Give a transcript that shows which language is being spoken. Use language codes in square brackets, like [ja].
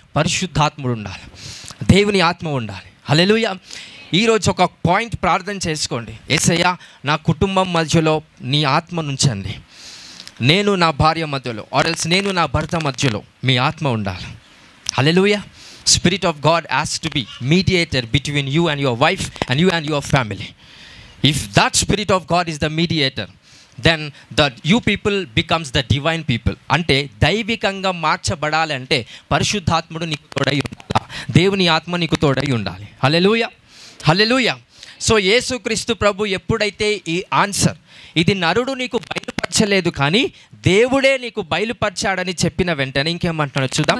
[te] పరిశుద్ధాత్ముడు ఉండాలి, దేవుని ఆత్మ ఉండాలి. హల్లెలూయా. ఈరోజు ఒక పాయింట్ ప్రార్థన చేసుకోండి. యేసయ్యా, నా కుటుంబం మధ్యలో నీ ఆత్మ నుంచండి. నేను నా భార్య మధ్యలో ఆర్ఎల్స్ నేను నా భర్త మధ్యలో మీ ఆత్మ ఉండాలి. హల్లెలూయా. [en] Spirit of God has to be mediator between you and your wife and you and your family. If that Spirit of God is the mediator, then you people becomes the divine people. [te] అంటే దైవికంగా మార్చబడాలంటే పరిశుద్ధాత్ముడు నీకు తోడై ఉండాలి, దేవుని ఆత్మ నీకు తోడై ఉండాలి. హల్లెలూయా, హల్లెలూయా. సో యేసుక్రీస్తు ప్రభు ఎప్పుడైతే ఈ ఆన్సర్ ఇది నరుడు నీకు బయలుపరచలేదు కానీ దేవుడే నీకు బయలుపరిచాడని చెప్పిన వెంటనే ఇంకేమంటున్నాడు చూద్దాం.